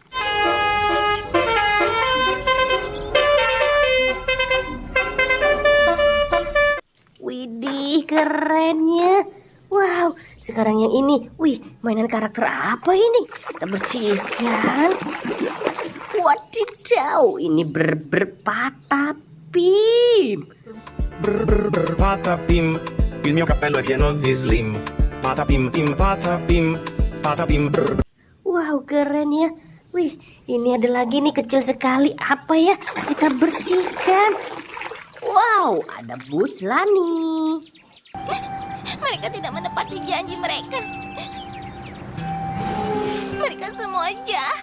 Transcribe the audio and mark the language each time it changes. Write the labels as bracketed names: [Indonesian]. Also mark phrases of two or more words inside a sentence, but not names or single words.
[Indonesian] Widih, kerennya. Wow, sekarang yang ini. Wih, mainan karakter apa ini? Kita bersihkan. Wadidaw, ini patapim. [Italian] Patapim, il mio cappello è pieno di slim. Patapim, pim, patapim, patapim, brr. [Indonesian] Wow, keren ya. Wih, ini ada lagi nih kecil sekali. Apa ya? Kita bersihkan. Wow, ada bus Lani. Mereka tidak menepati janji mereka. Mereka semua jahat.